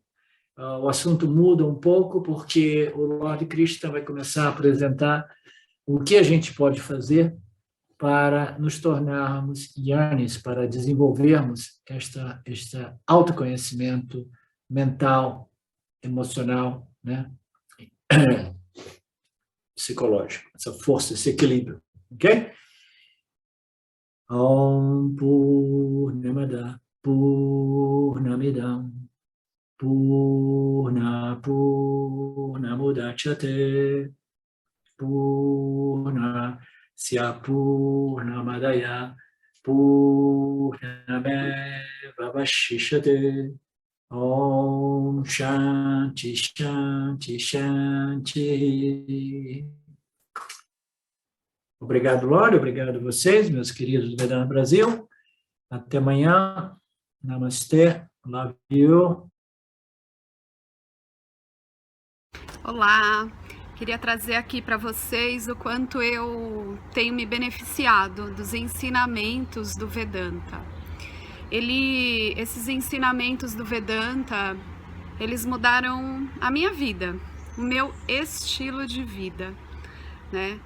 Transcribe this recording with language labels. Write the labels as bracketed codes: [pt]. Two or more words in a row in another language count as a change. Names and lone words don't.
[pt] O assunto muda um pouco, porque o Lord Krishna vai começar a apresentar o que a gente pode fazer para nos tornarmos yanis, para desenvolvermos este autoconhecimento mental, emocional, né? Psicológico, essa força, esse equilíbrio, ok? [sa] Om Purnamada Purnamidam Purnamudachyate Purnasya Purnamadaya Purnameva Vashishyate. Om Shanti Shanti Shanti. [pt] Obrigado, Lore, obrigado a vocês, meus queridos do Vedanta Brasil. Até amanhã. Namastê. [en] Love you. [pt] Olá, queria trazer aqui para vocês o quanto eu tenho me beneficiado dos ensinamentos do Vedanta. Esses ensinamentos do Vedanta, eles mudaram a minha vida, o meu estilo de vida, né?